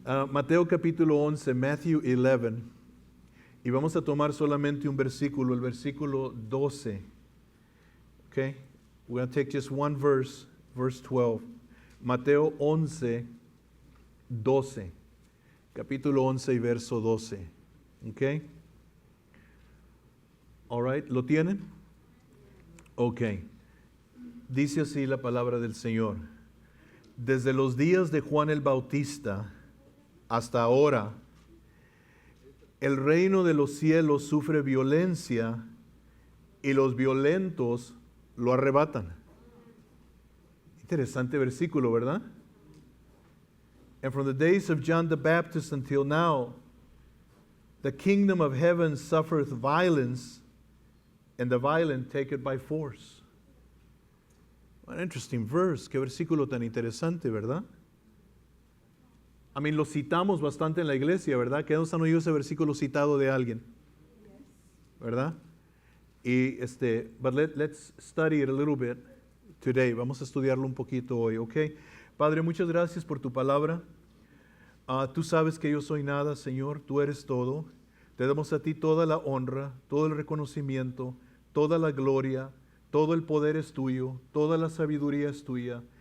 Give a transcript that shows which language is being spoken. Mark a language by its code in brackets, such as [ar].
[es] Mateo capítulo 11, Matthew 11, y vamos a tomar solamente un versículo, el versículo 12. [en] Okay? We're going to take just one verse, verse 12. [es] Mateo 11, 12. Capítulo 11 y verso 12. Okay? [en] All right, [es] ¿lo tienen? Okay. Dice así la palabra del Señor. Desde los días de Juan el Bautista hasta ahora, el reino de los cielos sufre violencia y los violentos lo arrebatan. Interesante versículo, ¿verdad? [en] And from the days of John the Baptist until now, the kingdom of heaven suffereth violence, and the violent take it by force. An interesting verse. [es] Qué versículo tan interesante, ¿verdad? Lo citamos bastante en la iglesia, ¿verdad? ¿Que nos han oído ese versículo citado de alguien? ¿Verdad? [en] Y but let's study it a little bit today. [es] Vamos a estudiarlo un poquito hoy, ¿ok? Padre, muchas gracias por tu palabra. Tú sabes que yo soy nada, Señor. Tú eres todo. Te damos a ti toda la honra, todo el reconocimiento, toda la gloria, todo el poder es tuyo, toda la sabiduría es tuya.